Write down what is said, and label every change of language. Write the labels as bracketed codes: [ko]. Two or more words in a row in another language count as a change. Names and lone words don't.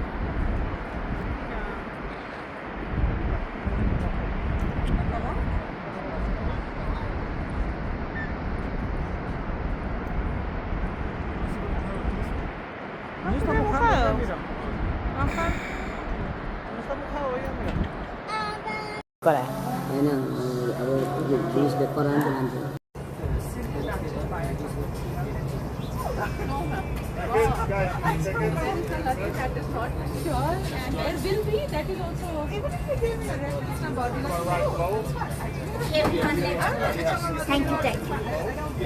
[es] ¿Cómo? No está mojado. Ajá. No está mojado, ya mira. Kore. [id] Ini ada jenis dekoran dengan [en] Thank you, thank you.